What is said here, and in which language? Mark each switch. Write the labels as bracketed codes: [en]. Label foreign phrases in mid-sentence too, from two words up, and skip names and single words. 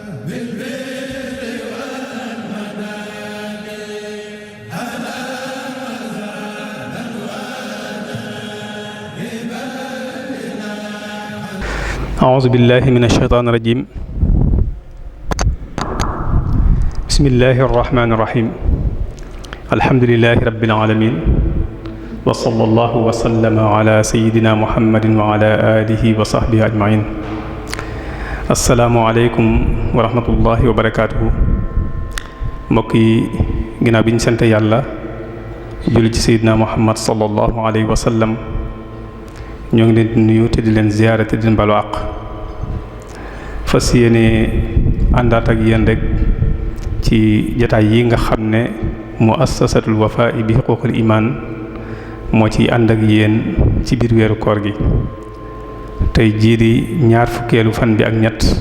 [ar] أعوذ بالله من الشيطان الرجيم بسم الله الرحمن الرحيم الحمد لله رب العالمين وصلى الله وسلم على سيدنا محمد وعلى آله وصحبه أجمعين السلام عليكم ورحمة الله وبركاته [wo] mbokk yi ginnaaw bi ñu sant yàlla julli ci Seydina Muhammad sallallahu [ar] عليه وسلم [wo] ñoo ngi leen di nuyu te di leen ziyaara te di leen balu àq fas yéene àndaat ak yéen rek ci jataay yi nga xam ne muassasatul Wafa bi huquqil iman moo ci ànd ak yéen ci biir weeru koor gi tey jii di ñaar fukkeelu fan bi ak ñett